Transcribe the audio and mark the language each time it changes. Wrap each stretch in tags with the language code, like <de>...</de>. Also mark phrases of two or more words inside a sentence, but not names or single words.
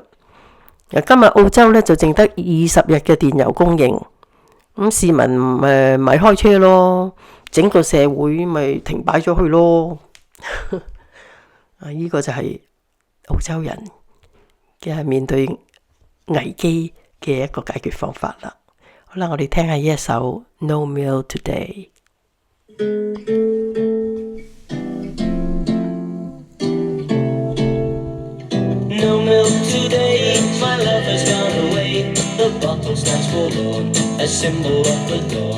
<yue>今日澳洲咧就淨得20日嘅電油供應，咁市民咪開車咯，整個社會咪停擺咗去咯。呢個就係澳洲人嘅面對危機嘅一個解決方法啦。好啦，我哋聽下呢一首 No Milk Today。</yue> <en>No milk today, my love has gone away. The bottle stands forlorn, a symbol of the dawn.</en>